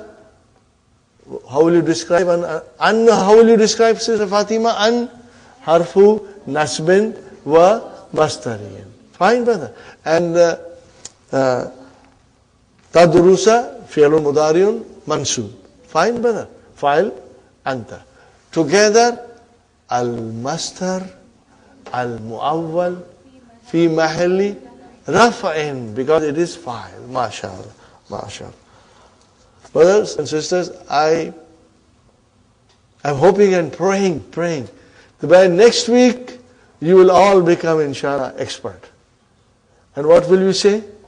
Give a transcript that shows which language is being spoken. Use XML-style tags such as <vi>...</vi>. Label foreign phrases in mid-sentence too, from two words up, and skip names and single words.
<en>How will you describe an? How will you describe, Sister Fatima?</en> <ar>أن حرف نصب ومصدري.</ar> <en>Fine, brother.</en> <ar>أن تدرس فعل مضارع منصوب.</ar> <en>Fine, brother.</en> <ar>فاعل أنت.</ar> <en>Together,</en> <ar>المصدر المؤول في محل رفع,</ar> <en>because it is file. MashaAllah. MashaAllah. Brothers and sisters, I am hoping and praying that by next week you will all become, inshallah, expert. And what will you say?</en>